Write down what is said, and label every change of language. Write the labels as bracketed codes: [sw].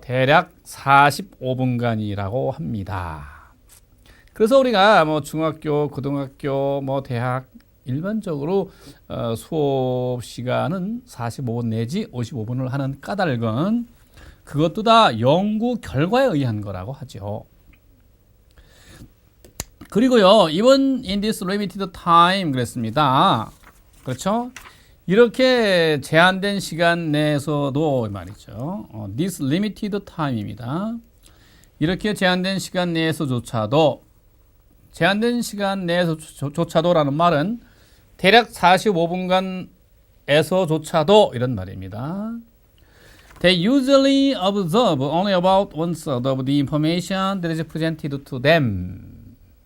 [ko] 대략 45분간이라고 합니다. 그래서 우리가 뭐 중학교, 고등학교, 뭐 대학 일반적으로 수업 시간은 45분 내지 55분을 하는 까닭은 그것도 다 연구 결과에 의한 거라고 하죠. 그리고요, [en] even in this limited time [ko] 그랬습니다. 그렇죠? 이렇게 제한된 시간 내에서도 말이죠. [en] this limited time [ko] 입니다. 이렇게 제한된 시간 내에서조차도, 제한된 시간 내에서조차도라는 말은 대략 45분간에서조차도 이런 말입니다. [en] They usually observe only about 1/3 of the information that is presented to them.